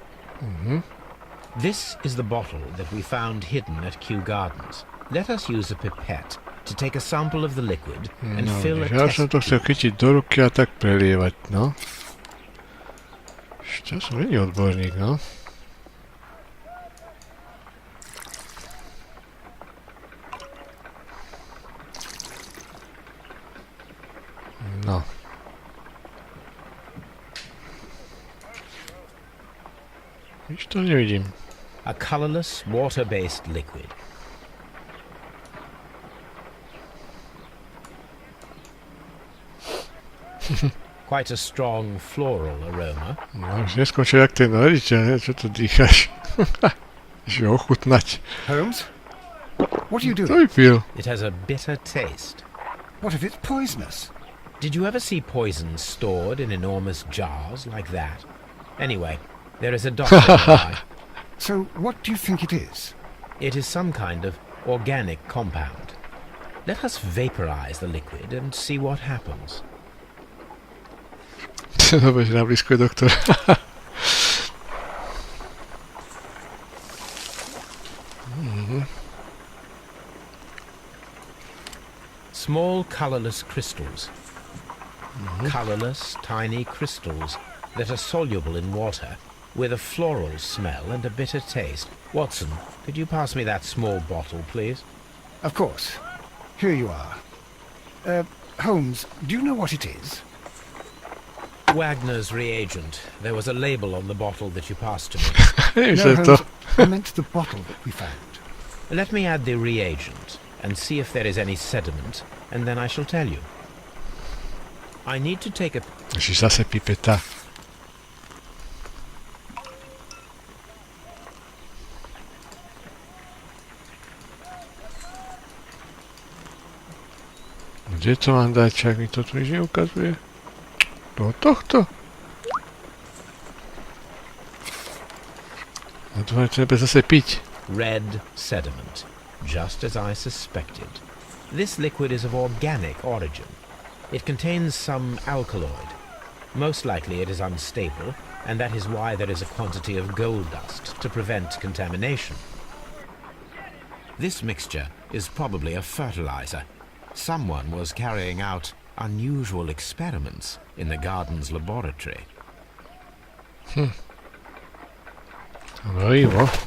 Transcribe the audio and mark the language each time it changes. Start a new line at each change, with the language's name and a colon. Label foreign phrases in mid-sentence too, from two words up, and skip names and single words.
English: This is the bottle that we found hidden at Kew Gardens. Let us use a pipette to take a sample of the liquid and fill a
Slovak: Ja
English: test
Slovak: som to chcel chytiť do ruky a tak prelievať, no. Ja som není odborník, no. No. Nič to nevidím.
English: A colorless, water-based liquid. Quite a strong floral aroma.
Slovak: No, už neskončil jak ten raditeľ, čo to dýcháš? Že ochutnať.
English: Holmes? What are you
Slovak: To
English: doing?
Slovak: vypil.
English: It has a bitter taste. What if it's poisonous? Did you ever see poison stored in enormous jars like that? Anyway, there is a doctor nearby. So, what do you think it is? It is some kind of organic compound. Let us vaporize the liquid and see what happens.
Slovak: Dobre, že na blízko je doktor.
English: Small colorless crystals. Colorless, tiny crystals that are soluble in water, with a floral smell and a bitter taste. Watson, could you pass me that small bottle, please? Of course. Here you are. Holmes, do you know what it is? Wagner's reagent. There was a label on the bottle that you passed to me.
Slovak: Neviem, No, čo je to.
English: Holmes, I meant the bottle that we found. Let me add the reagent and see if there is any sediment, and then I shall tell you. I need to take a...
Slovak: Ježiš, zase pipeta. Kde to mám dať? Čak mi to tu nič neukazuje. Do tohto. A to treba zase piť.
English: red sediment, just as I suspected. This liquid is of organic origin. It contains some alkaloid. Most likely it is unstable, and that is why there is a quantity of gold dust to prevent contamination. This mixture is probably a fertilizer. Someone was carrying out unusual experiments in the garden's laboratory.
Slovak: Hnojivo.